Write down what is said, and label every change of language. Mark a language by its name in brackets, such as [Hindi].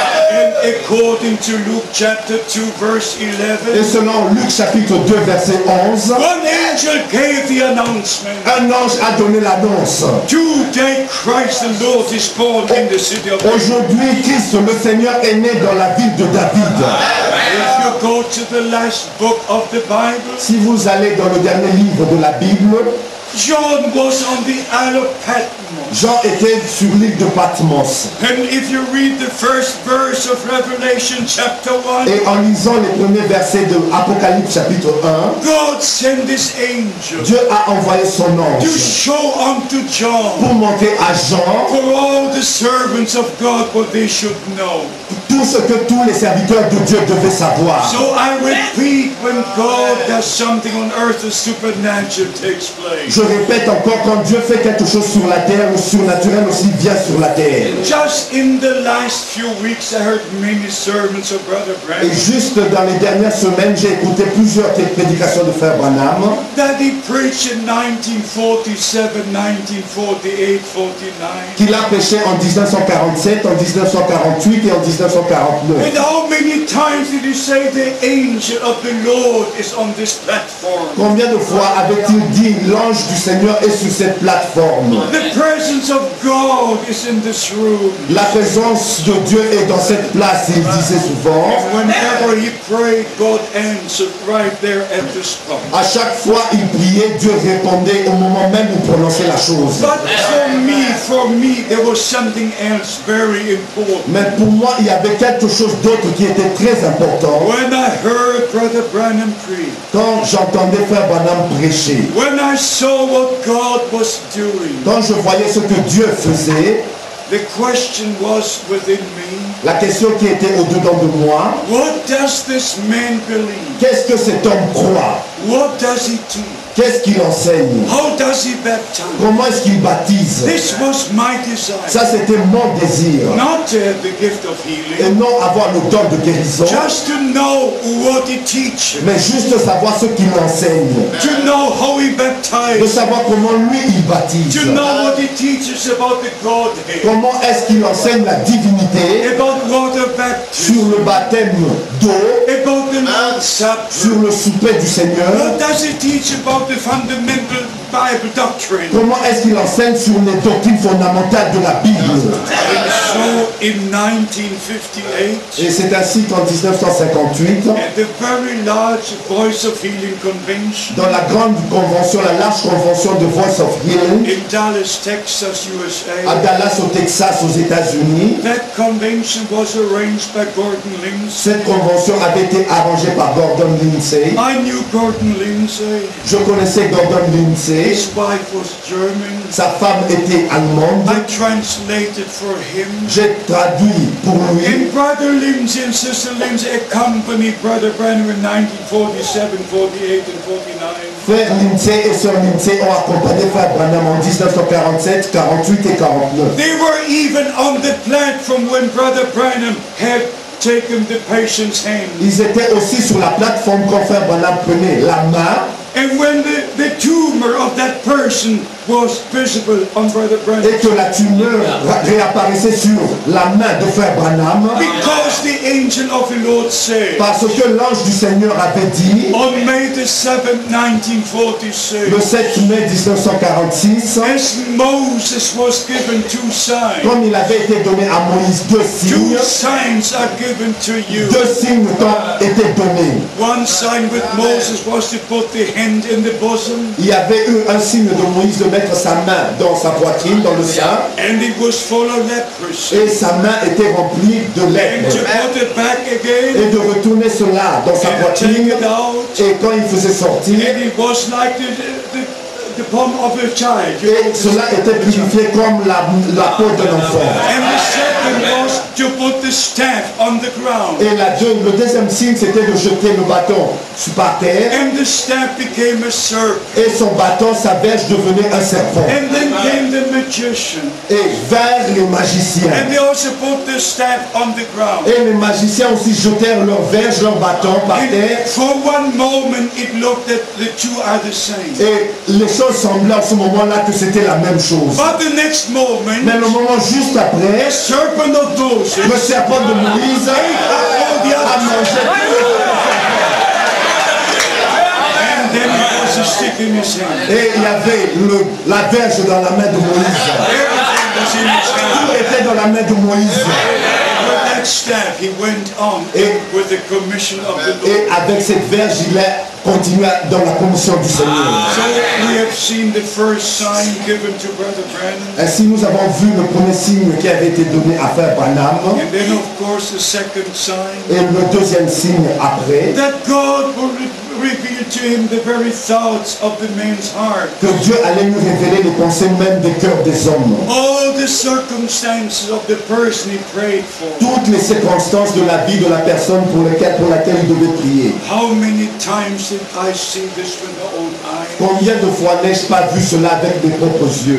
[English] And according to Luke chapter 2 verse [French] Et 11, selon Luc chapitre 2 verset 11, [English] one angel gave the announcement. [French] un ange a donné l'annonce. [English] Today Christ the Lord is born in the city of David. [French] Aujourd'hui, Christ le Seigneur est né dans la ville de David. [English] If you go to the last book of the Bible, [French] Si vous allez dans le dernier livre de la Bible, [English] John was on the Isle of Patmos. [French] Jean était sur l'île de Patmos. [English] And if you read the first verse of Revelation chapter 1, [French] Et en lisant les premiers versets de Apocalypse chapitre 1, [English] God sent this angel [French] Dieu a envoyé son [English] to [French] ange [English] show unto John [French] pour montrer à Jean [English] for all the servants of God what they should know. [French] tout ce que tous les serviteurs de Dieu devaient savoir. [English] So I repeat, when God does something on earth, the supernatural takes place. [French] Je répète encore, quand Dieu fait quelque chose sur la terre, le surnaturel aussi vient sur la terre. [English] Just in the last few weeks, I heard many sermons of Brother [French] Et [English] Branham [French] juste dans les dernières semaines, j'ai écouté plusieurs prédications de Frère Branham [English] that he preached in 1947, 1948, 49. [French] qu'il a prêché en 1947, en 1948 et en 1949. 1949. [English] And how many times did he say the angel of the Lord is on this platform? [French] Combien de fois avait-il dit l'ange du Seigneur est sur cette plateforme? [English] The presence of God is in this room. [French] La présence de Dieu est dans cette place, il disait souvent. [English] And whenever he prayed, God answered right there at the spot. [French] À chaque fois il priait, Dieu répondait au moment même où prononçait la chose. [English] But for me, there was something else very important. [French] Mais pour moi, il y avait quelque chose d'autre qui était très important. [English] When I heard Brother Branham preach, [French] Quand j'entendais Frère Branham prêcher, [English] when I saw what God was doing, [French] quand je voyais ce que Dieu faisait, [English] the question was within me, [French] la question qui était au-dedans de moi, [English] what does this man believe? [French] qu'est-ce que cet homme croit? [English] What does he teach? [French] Qu'est-ce qu'il enseigne? [English] How does he baptize? [French] Comment est-ce qu'il baptise? [English] This was my desire. [French] Ça, c'était mon désir. [English] Not to have the gift of [French] Et [English] healing, [French] non avoir le don de guérison, [English] just to know what he teaches, [French] mais juste savoir ce qu'il enseigne. [English] to know how he [French] De [English] baptizes, [French] savoir comment lui, il baptise. [English] to know what he teaches about the Godhead, [French] Comment est-ce qu'il enseigne la divinité [English] about water baptism, [French] sur le baptême d'eau, [English] about the Lord's Supper. [French] sur le souper du Seigneur. [English] What does he teach about the fundamental Bible doctrine? [French] Comment est-ce qu'il enseigne sur les doctrines fondamentales de la Bible? [English] And so in 1958, [French] Et c'est ainsi qu'en 1958, [English] at the very large Voice of Healing Convention [French] dans la grande convention, la large convention de Voice of Healing, [English] in Dallas, Texas, [French] à [English] USA, [French] Dallas au Texas aux États-Unis, [English] that convention was arranged by Gordon Lindsay. [French] cette convention avait été arrangée par Gordon Lindsay. [English] I knew Gordon Lindsay. [French] Je connaissais Gordon Lindsay. [English] His wife was German. [French] Sa femme était allemande. [English] I translated for him. [French] J'ai traduit pour lui. [English] And Brother Lindsay and Sister Lindsay accompanied Brother Branham in 1947, 48, and 49. [French] Frère Lindsay et Sœur Lindsay ont accompagné Frère Branham en 1947, 48 et 49. [English] They were even on the platform when Brother Branham had taken the patient's hand. [French] Ils étaient aussi sur la plateforme quand Frère Branham prenait la main. [English] And when the tumor of that person was visible on Brother Branham, [French] Et que la tumeur réapparaissait sur la main de Frère Branham. [English] because the angel of the Lord said, [French] Parce que l'ange du Seigneur avait dit, [English] on May the 7th, 1946, [French] le 7 mai 1946, [English] as Moses was given two signs, [French] comme il avait été donné à Moïse deux [English] two [French] signes [English] signs are given to you. [French] t'ont été donnés. [English] One sign with Moses was to put the hand in the bosom, [French] Il y avait eu un signe de Moïse de mettre sa main dans sa poitrine, dans le sein, [English] and it was full of leprosy. [French] et sa main était remplie de [English] And [French] lèpre. [English] to put it back again, [French] Et de retourner cela dans sa [English] and take [French] poitrine, [English] it out, [French] et quand il faisait sortir, [English] and it was like the palm of a child. [French] et cela était purifié comme la peau d'un enfant. [English] And the second was to put the staff on the ground. [French] Et le deuxième signe, c'était de jeter le bâton par terre, [English] And the staff became a serpent. [French] et son bâton, sa verge devenait un serpent. [English] And then came the magician. [French] Et vers les magiciens. [English] And they also put the staff on the ground. [French] Et les magiciens aussi jetèrent leur verge, leur bâton par terre. [English] And for one moment it looked that the two are the same. [French] Et les choses semblaient en ce moment-là que c'était la même chose. [English] But the next moment, [French] Mais le moment juste après, [English] the serpent of Moses [French] le serpent de Moïse a mangé. [English] and then it was a stick in his hand. [French] Et il y avait la verge dans la main de Moïse. [English] Everything was in his [French] Tout [English] hand. [French] était dans la main de Moïse. [English] With that staff he went on with the commission of the Lord. [French] Et avec cette verge, il a continué dans la commission du Seigneur. [English] So we have seen the first sign given to Brother Branham. [French] Ainsi, nous avons vu le premier signe qui avait été donné à Frère Branham. [English] And then of course the second sign, [French] Et le deuxième signe après, [English] that God will reveal to him the very thoughts of the man's heart. [French] que Dieu allait lui révéler les pensées même des cœurs des hommes. [English] All the circumstances of the person he prayed for. [French] Toutes les circonstances de la vie de la personne pour laquelle il devait prier. [English] How many times did I see this with my own eyes? [French] Combien de fois n'ai-je pas vu cela avec mes propres yeux?